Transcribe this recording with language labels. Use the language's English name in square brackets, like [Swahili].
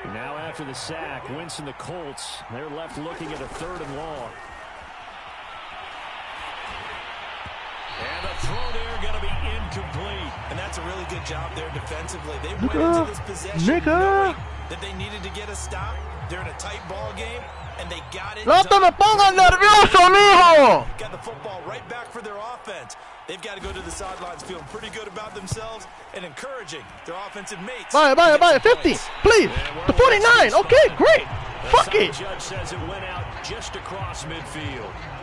[English] Now after the sack, Wentz and the Colts, they're left looking at a 3rd and long. And the throw there going to be incomplete. And that's a really good job there defensively. They went into this possession knowing that they needed to get a stop. They're in a tight ball game, and they got it. [Spanish] ¡No te me pongas nervioso, mijo! [English] Got the football right back for their offense. They've got to go to the sidelines feeling pretty good about themselves and encouraging their offensive mates. Vaya, 50, please. The 49, okay, great. Fuck it. The judge says it went out just across midfield.